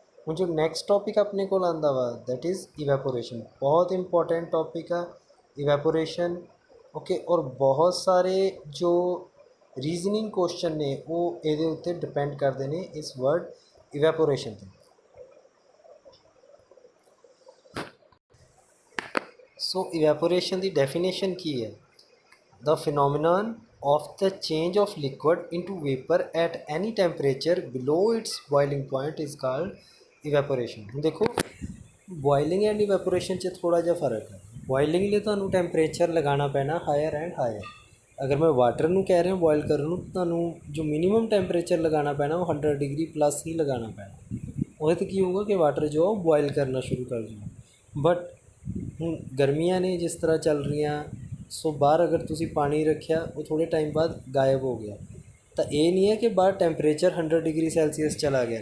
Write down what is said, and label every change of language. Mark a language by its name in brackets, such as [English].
[Punjabi] ਹੁਣ ਜੋ next topic ਆਪਣੇ ਕੋਲ ਆਉਂਦਾ ਵਾ [English] That is evaporation. [Punjabi] ਬਹੁਤ ਇੰਪੋਰਟੈਂਟ ਟੌਪਿਕ ਆ ਇਵੈਪੋਰੇਸ਼ਨ। ਓਕੇ, ਔਰ ਬਹੁਤ ਸਾਰੇ ਜੋ ਰੀਜ਼ਨਿੰਗ ਕੁਐਸਚਨ ਨੇ ਉਹ ਇਹਦੇ ਉੱਤੇ ਡਿਪੈਂਡ ਕਰਦੇ ਨੇ ਇਸ ਵਰਡ ਇਵੈਪੋਰੇਸ਼ਨ 'ਤੇ। ਸੋ ਇਵੈਪੋਰੇਸ਼ਨ ਦੀ ਡੈਫੀਨੇਸ਼ਨ ਕੀ ਹੈ, [English] The phenomenon of the change of liquid into vapor at any temperature below its boiling point is called evaporation। [Punjabi] ਹੁਣ ਦੇਖੋ [English] boiling and evaporation [Punjabi] 'ਚ ਥੋੜ੍ਹਾ ਜਿਹਾ ਫਰਕ ਹੈ। boiling ਲਈ ਤੁਹਾਨੂੰ ਟੈਂਪਰੇਚਰ ਲਗਾਉਣਾ ਪੈਣਾ [English] Higher and higher. [Punjabi] ਅਗਰ ਮੈਂ ਵਾਟਰ ਨੂੰ ਕਹਿ ਰਿਹਾ ਬੋਇਲ ਕਰਨ ਨੂੰ, ਤੁਹਾਨੂੰ ਜੋ ਮਿਨੀਮਮ ਟੈਂਪਰੇਚਰ ਲਗਾਉਣਾ ਪੈਣਾ ਉਹ 100 ਡਿਗਰੀ ਪਲੱਸ ਹੀ ਲਗਾਉਣਾ ਪੈਣਾ। ਉਹਦੇ 'ਤੇ ਕੀ ਹੋਊਗਾ ਕਿ ਵਾਟਰ ਜੋ ਬੋਇਲ ਕਰਨਾ ਸ਼ੁਰੂ ਕਰ ਦੂਗਾ। ਬਟ ਹੁਣ ਗਰਮੀਆਂ ਨੇ ਜਿਸ ਤਰ੍ਹਾਂ ਚੱਲ ਰਹੀਆਂ, ਸੋ ਬਾਹਰ ਅਗਰ ਤੁਸੀਂ ਪਾਣੀ ਰੱਖਿਆ ਉਹ ਥੋੜ੍ਹੇ ਟਾਈਮ ਬਾਅਦ ਗਾਇਬ ਹੋ ਗਿਆ, ਤਾਂ ਇਹ ਨਹੀਂ ਹੈ ਕਿ ਬਾਹਰ ਟੈਂਪਰੇਚਰ 100 ਡਿਗਰੀ ਸੈਲਸੀਅਸ ਚਲਾ ਗਿਆ।